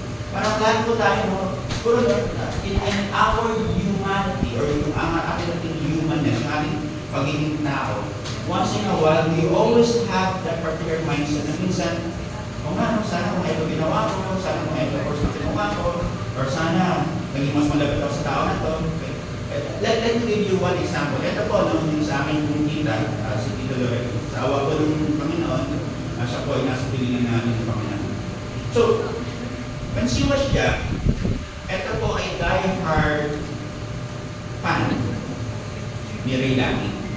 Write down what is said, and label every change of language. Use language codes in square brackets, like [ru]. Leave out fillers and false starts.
[tl] Parang lahat po tayo, no? Siguro [en] in our humanity, [tl] or yung ating humanness, yung ating pagiging tao, once in a while, [en] we always have that particular mindset [tl] na minsan, sana kung ito ginawa ko, sana kung ito course na ginawa ko, or sana naging mas malapit ako sa tao na to. [en] Let me give you one example. [tl] Ito po, nung sa akin yung tita, si Tito Loreto, sa awa po ng Panginoon, siya po ay nasa pilingan namin ng Panginoon. [en] So, when she was young, [tl] ito po ay die-hard fan ni [en] Ray Lamy.